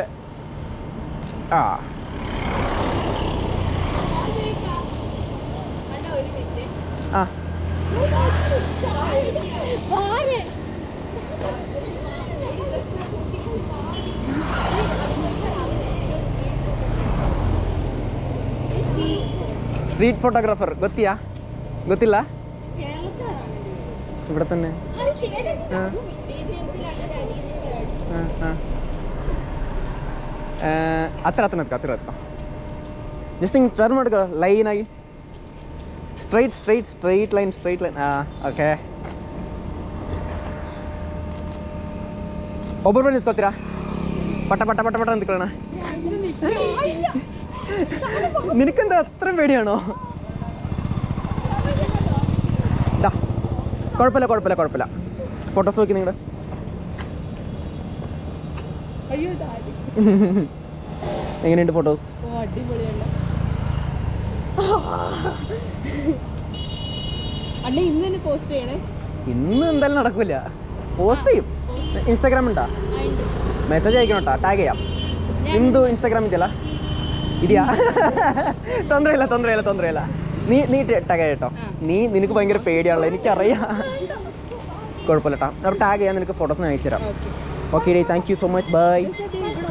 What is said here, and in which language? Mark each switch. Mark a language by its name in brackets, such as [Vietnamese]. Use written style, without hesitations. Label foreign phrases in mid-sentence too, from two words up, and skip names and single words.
[Malayalam] ആ ആ [English] street photographer. [Malayalam] ಗೊತ್ತಿಲ್ಲ? ഇവിടെ തന്നെ. [Kannada] ಹತ್ತಿರ ಜಸ್ಟ್ ಹಿಂಗೆ ಟರ್ನ್ ಮಾಡ್ಕೊ ಲೈನಾಗಿ. [English] Straight line. Okay. [Kannada] ಒಬ್ಬೊಬ್ಬರು ನಿಂತ್ಕೊತೀರಾ? [Malayalam] പട്ട നിൽക്കണ. നിനക്കെന്താ അത്രയും പേടിയാണോ? കുഴപ്പമില്ല. ഫോട്ടോസ് നോക്കി നിങ്ങളുടെ. എങ്ങനെയുണ്ട് ഫോട്ടോസ്? ഇന്ന് എന്തായാലും നടക്കില്ല. പോസ്റ്റ് ചെയ്യും. ഇൻസ്റ്റാഗ്രാം ഉണ്ടാ? മെസ്സേജ് അയക്കണം കേട്ടോ, ടാഗ് ചെയ്യാം. [Kannada] നിಮ್ದು ഇൻസ്റ്റാഗ്രാം ಇದೆಯಲ್ಲ? ಇದೆಯಾ? ತೊಂದರೆ ಇಲ್ಲ. [Malayalam] നീ ടാഗ് കേട്ടോ. നിനക്ക് ഭയങ്കര പേടിയാണല്ലോ, എനിക്കറിയാം. കുഴപ്പമില്ല കേട്ടോ. അപ്പോൾ ടാഗ് ചെയ്യാൻ നിനക്ക് ഫോട്ടോസ് ഞാൻ അയച്ചു തരാം. ഓക്കെ ഡേ, [English] Thank you so much. Bye.